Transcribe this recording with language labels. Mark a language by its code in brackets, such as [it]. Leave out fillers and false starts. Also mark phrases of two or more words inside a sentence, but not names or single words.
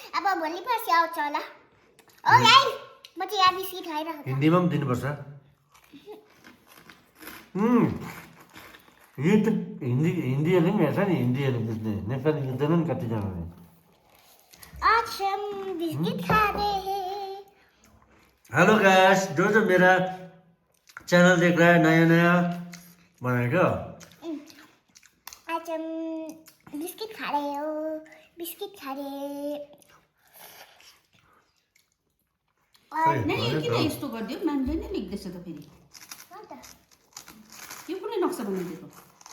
[ne] भोलि पर्सि आउँछ होला [en] oh guys [ne] म चाहिँ यहाँ बिस्किट खाइरहेको छु हिन्दीमा पनि दिनुपर्छ यो त हिन्दीहरूले पनि हेर्छ नि हिन्दीहरू बुझ्ने नेपाली बुझ्दैन नि कतिजनाले [hi] आज हम बिस्किट खा रहे हैं [en] hello guys [hi] जो मेरा चैनल देख रहा है नया नया बनाएगा आज हम बिस्किट खा रहे हो बिस्किट खा रहे [ne] नहीं यो किन यस्तो गरिदियो म्यामले नै लेख्दैछ त फेरि यो कुनै नक्सा बनाइदिएको